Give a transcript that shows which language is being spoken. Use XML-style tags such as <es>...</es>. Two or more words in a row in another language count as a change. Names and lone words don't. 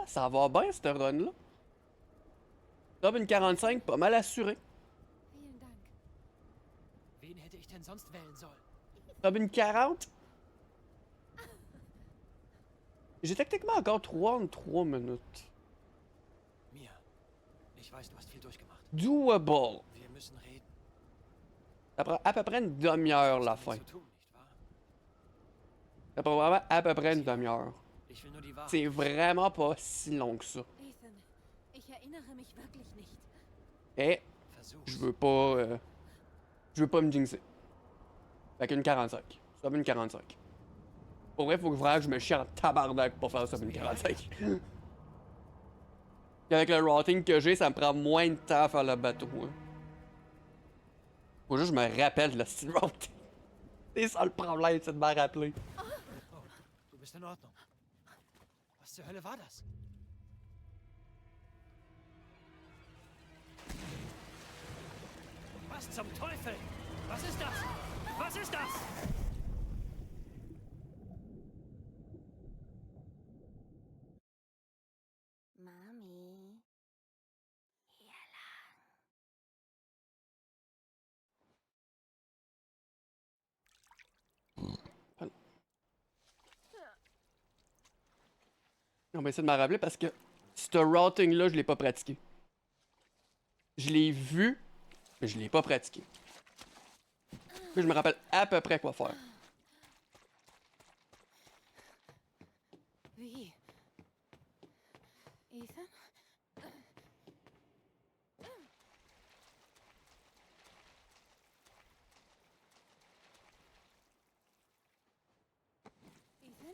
<fr>Ça va bien, cette run-là. Top une 45, pas mal assuré.</fr> <de>Vielen Dank. Wen hätte ich denn sonst wählen sollen? Top une 40.</de> <fr>J'ai techniquement encore 3 en 3 minutes.</fr> <de>Mia, ich weiß, du hast viel durchgemacht. Doable. Wir müssen reden.</de> <fr>Ça prend à peu près une demi-heure la</fr> <de>Viel</de> <fr>fin.</fr> <de>zu tun, nicht wahr?</de> <fr>Ça prend vraiment à peu près une demi-heure.</fr> <de>Ich will nur die Wahrheit.</de> <fr>C'est vraiment pas si long que ça.</fr> <de>Ethan, ich erinnere mich wirklich nicht.</de> <fr>Et</fr> <de>Versuch's.</de> <fr>je veux pas. Je veux pas me jinxer. Fait qu'une 45. Ça va une 45. Pour vrai, faut que vraiment que je me chie en tabarnak pour faire ça une 45. Puis avec le routing que j'ai, ça me prend moins de temps à faire le bateau. Hein. Faut juste que je me rappelle de le style routing. C'est ça le problème, c'est de me rappeler.</fr> <de>Oh, du bist in Ordnung. Was zur Hölle war das? Was zum Teufel? Was ist das? Was ist das? Mami. Hier lang.</de> <fr>On va essayer de me rappeler parce que ce routing-là, je l'ai pas pratiqué. Je l'ai vu, mais je l'ai pas pratiqué. Puis je me rappelle à peu près quoi faire.</fr> <de>Wie? Ethan? Ethan?</de>